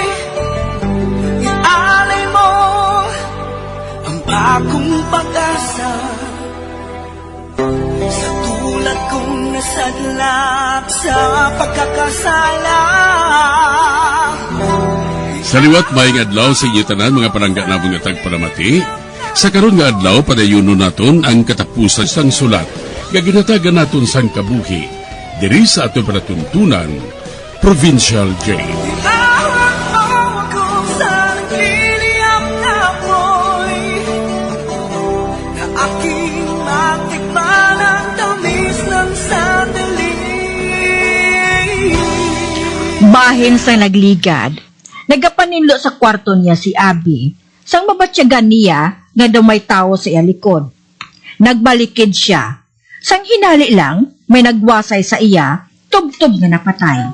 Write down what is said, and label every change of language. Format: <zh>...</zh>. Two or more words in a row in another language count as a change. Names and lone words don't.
<tl>Ialay mo ang bagong pag-asa sa tulad kong nasadlak sa pagkakasala.</tl> <hil>Sa liwat maing adlaw sa inyo tanan mga palangga na mga tagparamati, sa karon nga adlaw padayunon naton ang katapusan sang sulat nga ginatagan naton sang kabuhi diri sa ato panatuntunan Provincial Jail.</hil> <tl>Ihawak mo ako sa nagliliyap na apoy, na aking matikman ang tamis ng sandali.</tl> <hil>Bahin sa nagligad, nagapaninlo sa kwarto niya si Abby, sang mabatsyagan niya nga daw may tao sa iya likod. Nagbalikid siya, sang hinali lang may nagwasay sa iya, tubtob nga napatay.</hil>